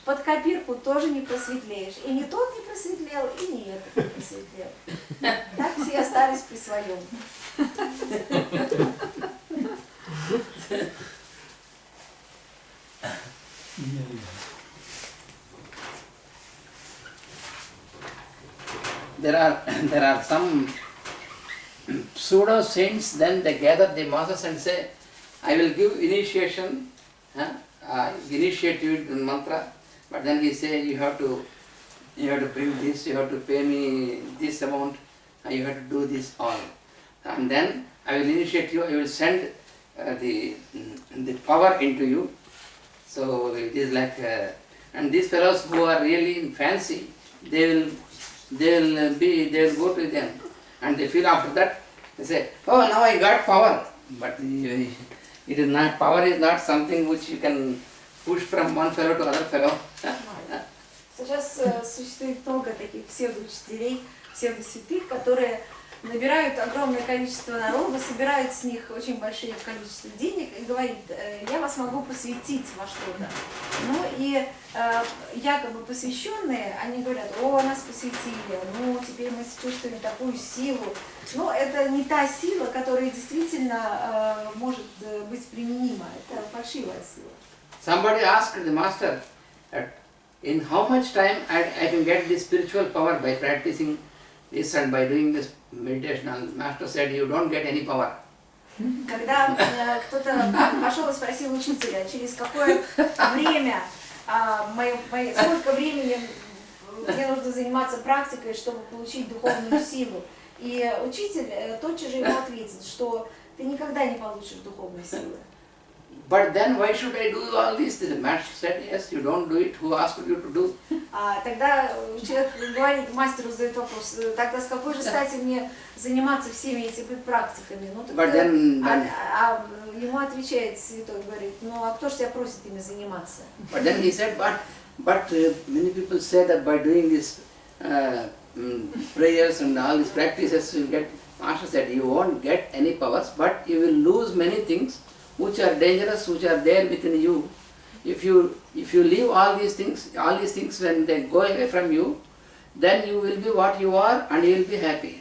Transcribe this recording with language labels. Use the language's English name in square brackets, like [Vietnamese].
[Russian] Под копирку тоже не просветлеешь. И не тот не просветлел, и не этот не просветлел. Так все остались при своем. [English] There are some pseudo saints, then they gather the masses and say, I will give initiation, initiate you in mantra, but then he say you have to bring this, you have to pay me this amount, you have to do this all. And then I will initiate you, I will send the power into you. So it is like, and these fellows who are really in fancy, they will go to them, and they feel after that, they say, oh, now I got power. But it is not, power is not something which you can push from one fellow to other fellow. [Russian] Сейчас существует много таких псевдоучителей, псевдосвятых, которые набирают огромное количество народа, собирают с них очень большое количество денег и говорит: я вас могу посвятить во что-то. Ну и якобы посвященные, они говорят: о, нас посвятили, ну теперь мы чувствуем такую силу. Но это не та сила, которая действительно может быть применима, это фальшивая сила. [English] Somebody asked the master, in how much time I can get this spiritual power by practicing this and by doing this meditation. And master said, you don't get any power. [Russian] Когда кто-то пошел и спросил учителя, через какое время, сколько времени мне нужно заниматься практикой, чтобы получить духовную силу. И учитель тотчас же ему ответил, что ты никогда не получишь духовной силы. [English] But then why should I do all this? The master said, yes, you don't do it. Who asked you to do? [Russian] Тогда человек говорит, мастеру задает вопрос: тогда с какой же стати мне заниматься всеми этими практиками? Ну, ему отвечает святой, говорит: ну а кто же тебя просит ими заниматься? [English] But then he said, but many people say that by doing this prayers and all these practices you get. Master said, you won't get any powers, but you will lose many things which are dangerous, which are there within you. If you leave all these things when they go away from you, then you will be what you are and you will be happy.